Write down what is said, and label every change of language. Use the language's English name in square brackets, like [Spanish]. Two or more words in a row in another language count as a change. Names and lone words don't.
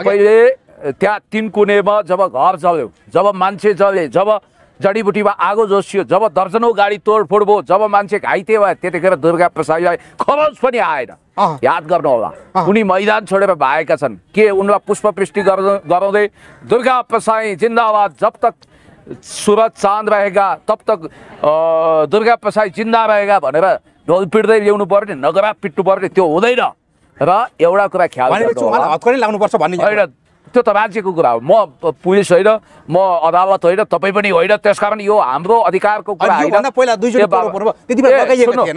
[Nepali] तपाईँले त्यहाँ 3 कुनेमा जब घर जल्यो, जब मान्छे जले, जब जडीबुटीमा आगो जोसियो, जब दर्जनौं गाडी तोडफोड भयो, जब मान्छे घाइते भयो, त्यतिखेर दुर्गा प्रसाईलाई खरोच पनि आएन। याद गर्नु होला, उनी मैदान छोडेर भागेका छन्। के उनलाई पुष्पवृष्टि गराउँदै दुर्गा प्रसाई जिन्दाबाद, [Hindi] जब तक सूरज चाँद रहेगा तब तक दुर्गा प्रसाई जिन्दा रहेगा [Nepali] भनेर ढोल पिट्दै ल्याउनु पर्ने, नगरा पिट्नु पर्ने? त्यो हुँदैन। र एउटा कुरा ख्याल हतकडी लाग्नुपर्छ भन्ने होइन, त्यो त राज्यको कुरा हो। म पुलिस होइन, म अदालत होइन, तपाईँ पनि होइन, त्यसकारण यो हाम्रो अधिकारको कुरा होइन।